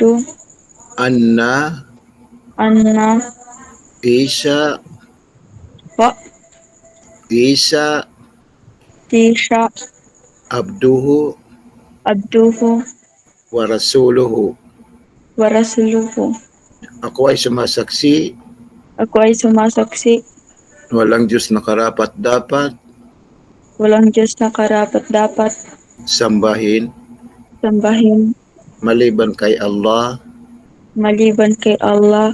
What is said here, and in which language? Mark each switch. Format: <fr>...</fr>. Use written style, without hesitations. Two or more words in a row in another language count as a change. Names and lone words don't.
<ar>أن أن عيسى عيسى عبده عبده ورسوله. ورسوله.</ar> <tl>Ako ay sumasaksi Ako ay sumasaksi na walang Diyos na karapat-dapat walang Diyos na karapat-dapat sambahin sambahin maliban kay Allah, maliban kay Allah,</tl>